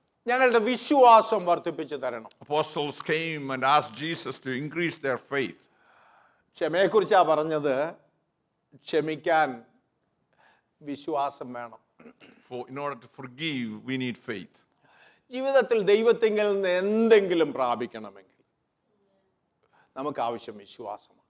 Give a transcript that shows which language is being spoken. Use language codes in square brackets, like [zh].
[ml] ഞങ്ങളുടെ വിശ്വാസം വർദ്ധിപ്പിച്ചു തരണം. [en] Apostles came and asked Jesus to increase their faith. [ml] ക്ഷമയെക്കുറിച്ചാണ് പറഞ്ഞത്. ക്ഷമിക്കാൻ വിശ്വാസം വേണം. [en] In order to forgive, we need faith. [ml] ജീവിതത്തിൽ ദൈവത്തിങ്കിൽ നിന്ന് എന്തെങ്കിലും പ്രാപിക്കണമെങ്കിൽ നമുക്ക് ആവശ്യം വിശ്വാസമാണ്.